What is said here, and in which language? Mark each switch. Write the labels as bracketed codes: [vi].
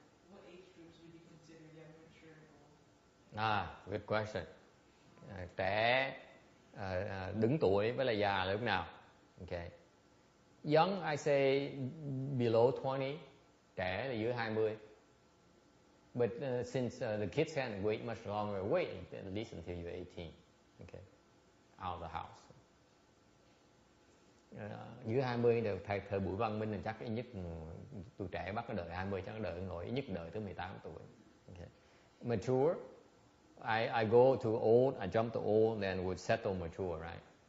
[en] What age groups would you consider young, mature, old? Good question. [vi] Trẻ, đứng tuổi với là già là lúc nào? [en] Okay. Young, I say below 20. [vi] Trẻ là dưới 20. [en] But since the kids can't wait much longer, wait at least until you're 18. Okay. Out of the house. [vi] Dưới 20 đều thời buổi văn minh là chắc ít nhất tụi trẻ bắt nó đợi 20, chắc nó đợi nổi ít nhất đợi tới 18 tuổi. [en] Okay. Mature, I go to old, I jump to old, then would settle mature, right?